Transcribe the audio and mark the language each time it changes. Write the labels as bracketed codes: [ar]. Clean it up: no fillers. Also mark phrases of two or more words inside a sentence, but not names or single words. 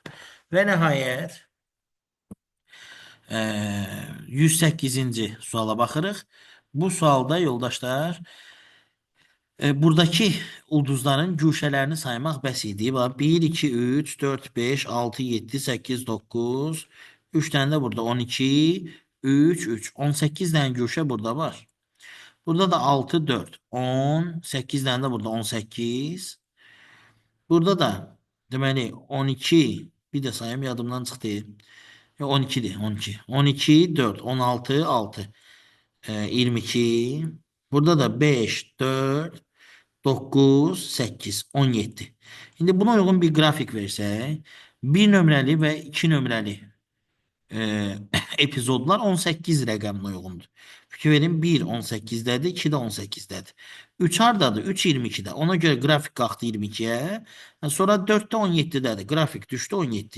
[az] Və nəhayət 108-ci suala baxırıq. Bu sualda yoldaşlar buradaki ulduzların güşələrini saymaq bəs idi. 1, 2, 3, 4, 5, 6, 7, 8, 9. 3 tane de burada 12, 3, 3. 18 tane güşə burada var. Burada da 6, 4, 10, 8 tane de burada 18. Burada da deməli 12, bir de sayım yadımdan çıxdı. 12'dir, 12. 12, 4, 16, 6. 22. Burada da 5, 4, 9, 8, 17. [tr] Şimdi buna uygun bir grafik [az] versək, 1 nömrəli və 2 nömrəli epizodlar 18 rəqəminə uyğundur. Fikir verin, 1 18-dədir, 2 də 18-dədir. 3 hardadır? 3 22-də. Ona görə qrafik qalxdı 22-yə. Sonra 4 də 17-dədir. Qrafik düşdü 17-yə.